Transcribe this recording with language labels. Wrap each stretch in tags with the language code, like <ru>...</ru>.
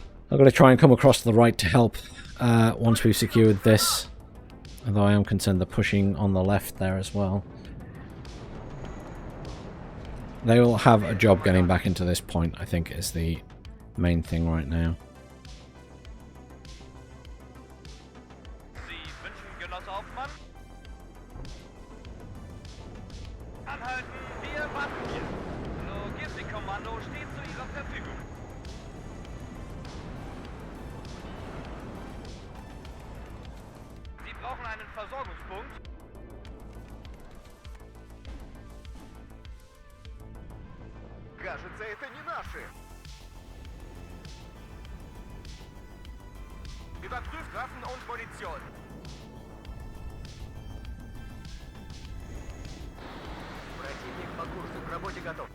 <en>I'm going to try and come across to the right to help once we've secured this. Although I am concerned they're pushing on the left there as well. They will have a job getting back into this point, I think, is the main thing right now.</en> <de>Sie wünschen, Genosse Hauptmann? Anhalten, wir warten hier. Logistikkommando steht zu Ihrer Verfügung. Sie brauchen einen Versorgungspunkt.</de> <ru>Кажется, это не наши.</ru> <de>Überprüft Waffen und Munition.</de> <ru>Противник по курсу к работе готов.</ru>